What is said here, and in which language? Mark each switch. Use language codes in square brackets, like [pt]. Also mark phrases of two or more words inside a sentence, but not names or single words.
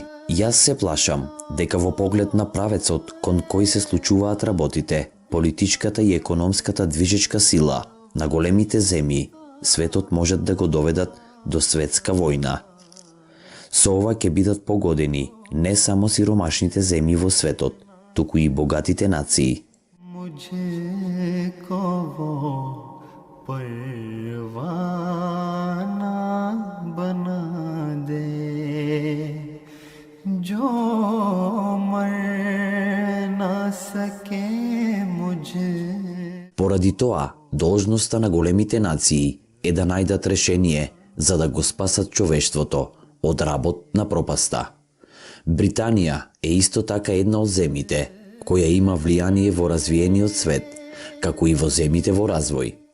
[mk] Јас се плашам дека во поглед на правецот кон кој се случуваат работите, политичката и економската движечка сила на големите земји, светот можат да го доведат до светска војна. Со ова ќе бидат погодени не само сиромашните земји во светот, туку и богатите нации. [hi] जो मर ना सके मुझे [mk] Поради тоа, должноста на големите нации е да најдат решение за да го спасат човештвото од работ на пропаста. Британија е исто така една од земјите која има влијание во развиениот свет, како и во земјите во развој.